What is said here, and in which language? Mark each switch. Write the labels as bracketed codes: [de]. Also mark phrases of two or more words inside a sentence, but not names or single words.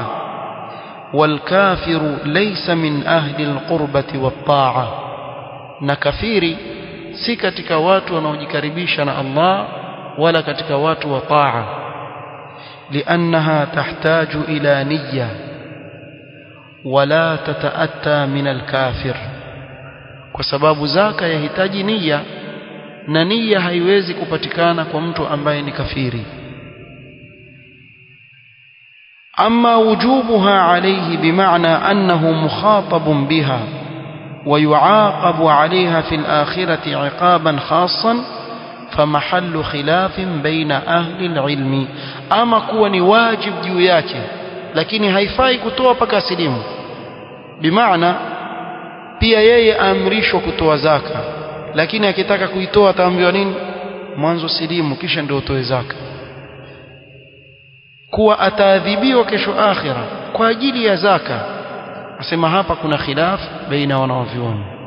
[ar] والكافر ليس من أهل القربة والطاعة, [sw] na kafiri si katika watu wanaojikaribisha na Allah wala katika watu wa taa. [ar] لأنها تحتاج إلى نية ولا تتأتى من الكافر, [sw] kwa sababu zaka yahitaji niyya na niyya haiwezi kupatikana kwa mtu ambaye ni kafiri. [ar] أما وجوبها عليه بمعنى أنه مخاطب بها ويعاقب عليها في الآخرة عقابا خاصا فمحل خلاف بين أهل العلم. أما كوني واجب [sw] juu yake lakini haifai kutoa paka silimu, bimaana pia yeye amrishwa kutoa zaka, lakini akitaka kuitoa ataambiwa nini? Mwanzo silimu kisha ndio utoe zaka. Kuwa ataadhibiwa kesho akhira kwa ajili ya zaka, asema hapa kuna khilaf baina wanavyuoni.